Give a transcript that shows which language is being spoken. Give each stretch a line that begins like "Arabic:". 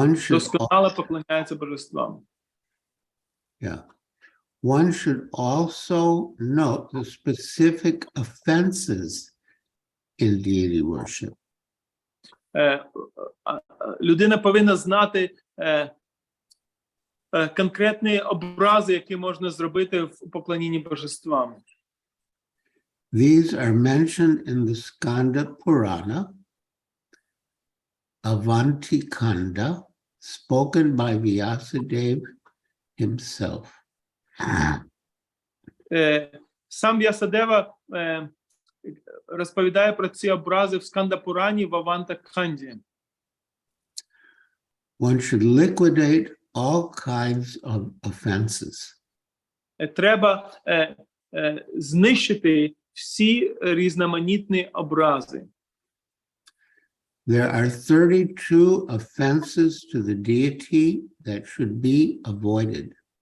Ukrainian: Досконало поклоняється божествам.
English: Yeah. One should also note the specific offenses in deity worship.
Ukrainian: Людина повинна знати конкретні образи, які можна зробити в поклонінні божествам.
English: These are mentioned in the Skanda Purana, Avanti Kanda, spoken by Vyasadeva himself.
Ukrainian: Сам В'ясадева розповідає про ці образи в Сканда-Пурані в Аванта-Канді.
English: One should liquidate all kinds of offenses.
Ukrainian: Треба знищити всі різноманітні образи.
English: There are 32 offenses to the deity that should be avoided.